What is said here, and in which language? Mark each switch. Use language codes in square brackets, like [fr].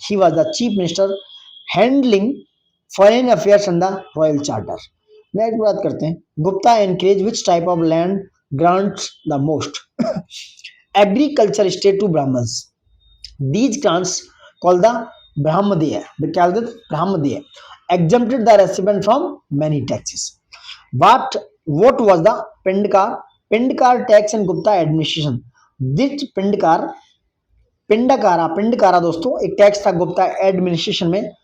[en] He was the chief minister handling foreign affairs and the royal charter. Next [hi] बात करते हैं, [en] Gupta encourage which type of land grants the most? Agriculture state to Brahmans. These grants called the brahmadeya. [hi] क्या बोलते थे? ब्राह्मदेय। [en] exempted the recipient from many taxes. What was the Pindkar tax in Gupta administration? This [hi] पिंडकारा दोस्तों एक tax था Gupta administration में।